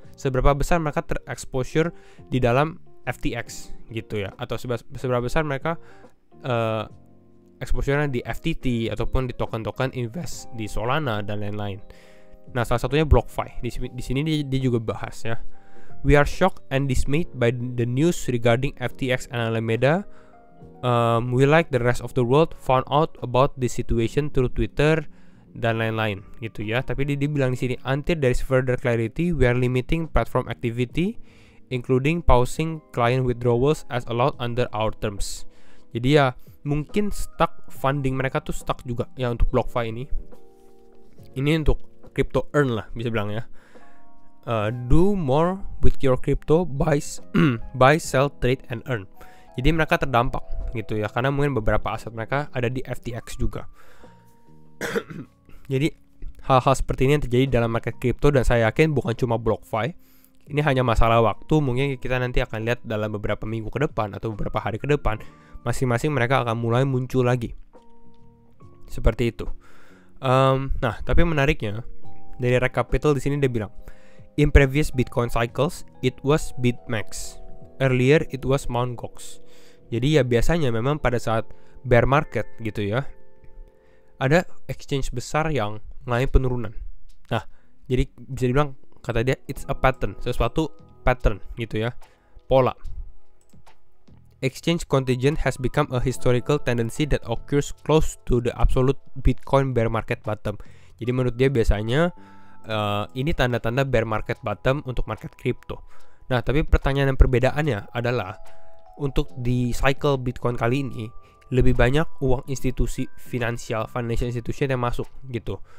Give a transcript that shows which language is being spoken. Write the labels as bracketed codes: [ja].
[id] Seberapa besar mereka terexposure di dalam FTX gitu ya, atau seberapa besar mereka exposure-nya di FTT ataupun di token-token invest di Solana dan lain-lain. Nah, salah satunya BlockFi. Di sini dia juga bahas ya. [en] We are shocked and dismayed by the news regarding FTX and Alameda. We like the rest of the world found out about this situation through Twitter [id] dan lain-lain gitu ya. Tapi dia bilang di sini, [en] until there is further clarity, we are limiting platform activity including pausing client withdrawals as allowed under our terms. [id] Jadi ya mungkin stuck, funding mereka tuh stuck juga ya untuk BlockFi ini. Ini untuk crypto earn lah bisa bilang ya. [en] Do more with your crypto, buy, sell, trade, and earn. [id] Jadi mereka terdampak gitu ya, karena mungkin beberapa aset mereka ada di FTX juga. Jadi hal-hal seperti ini yang terjadi dalam market crypto, dan saya yakin bukan cuma BlockFi. Ini hanya masalah waktu, mungkin kita nanti akan lihat dalam beberapa minggu ke depan atau beberapa hari ke depan, masing-masing mereka akan mulai muncul lagi. Seperti itu. Nah, tapi menariknya dari Recapitol di sini dia bilang, [en] in previous Bitcoin cycles, it was BitMEX. Earlier, it was Mt. Gox. [id] Jadi ya biasanya memang pada saat bear market gitu ya, ada exchange besar yang mengalami penurunan. Nah, jadi bisa dibilang kata dia [en] it's a pattern, [id] sesuatu pattern gitu ya, pola. [en] Exchange contingent has become a historical tendency that occurs close to the absolute Bitcoin bear market bottom. [id] Jadi menurut dia biasanya ini tanda-tanda bear market bottom untuk market crypto. Nah, tapi pertanyaan dan perbedaannya adalah untuk di cycle Bitcoin kali ini lebih banyak uang institusi financial institution yang masuk gitu.